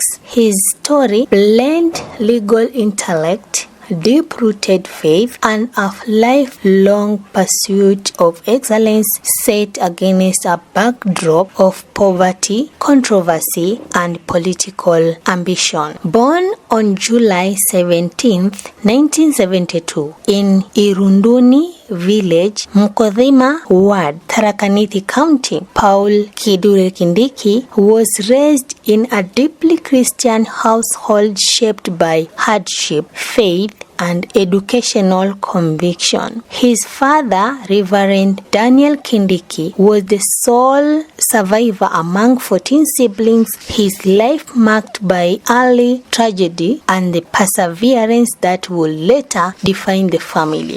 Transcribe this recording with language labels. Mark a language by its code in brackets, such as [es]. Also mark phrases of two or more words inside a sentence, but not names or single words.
[en] His story blends legal intellect, deep-rooted faith, and a lifelong pursuit of excellence set against a backdrop of poverty, controversy, and political ambition. Born on July 17, 1972, in Irunduni Village, Mkodhima Ward, Tharaka Nithi County, Paul Kithure Kindiki was raised in a deeply Christian household shaped by hardship, faith, and educational conviction. His father, Reverend Daniel Kindiki, was the sole survivor among 14 siblings, his life marked by early tragedy and the perseverance that would later define the family.